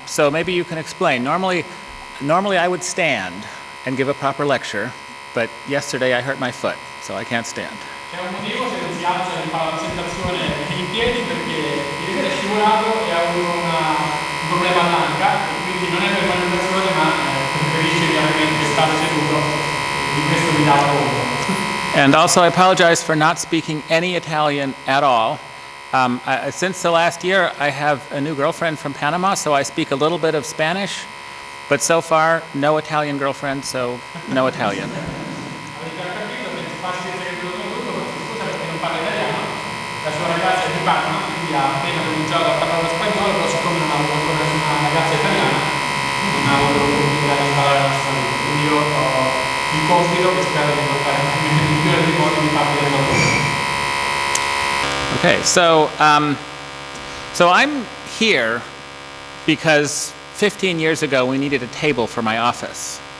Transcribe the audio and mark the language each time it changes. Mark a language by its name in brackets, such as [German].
[English] So maybe you can explain. Normally I would stand and give a proper lecture, but yesterday I hurt my foot, so I can't stand. [Italian] C'è un motivo se non si alza e fa la presentazione in piedi, perché ieri sera è scivolato e ha avuto un problema all'anca, e quindi non è per fare una presentazione, ma preferisce chiaramente stare seduto, e di questo mi dava conto. [English] And also I apologize for not speaking any Italian at all. Since the last year, I have a new girlfriend from Panama, so I speak a little bit of Spanish, but so far, no Italian girlfriend, so no Italian. [Italian] Avete capito che è facile che tutto, ma scusa perché non parla italiano. La sua ragazza è di Panama, quindi ha appena cominciato a parlare spagnolo, però siccome non ha avuto ancora nessuna ragazza italiana, non ha avuto l'opportunità di imparare la nostra lingua. Quindi io ho il compito, che spero di portare nel migliore dei modi, di farvi del lavoro. [English] Okay, so I'm here because 15 years ago we needed a table for my office.